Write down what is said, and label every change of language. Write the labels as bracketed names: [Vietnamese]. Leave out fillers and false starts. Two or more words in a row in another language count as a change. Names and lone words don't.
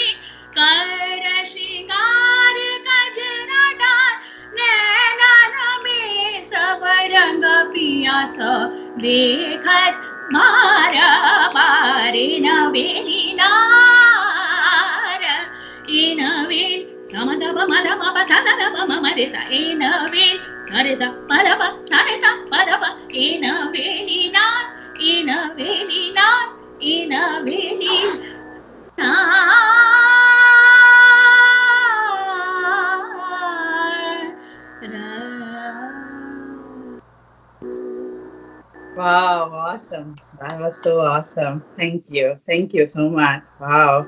[Hindi] श्रृंगार कजरा डार नैनन में सब रंग पिया स देखत मारा बारे नवेली नार इन वेल Samadaba madama pasanaba mama desa in a vein. Saresa padaba saresa padaba in a vein. In a vein. In a vein. [English] Wow, awesome. That was so awesome. Thank you. Thank you so much. Wow.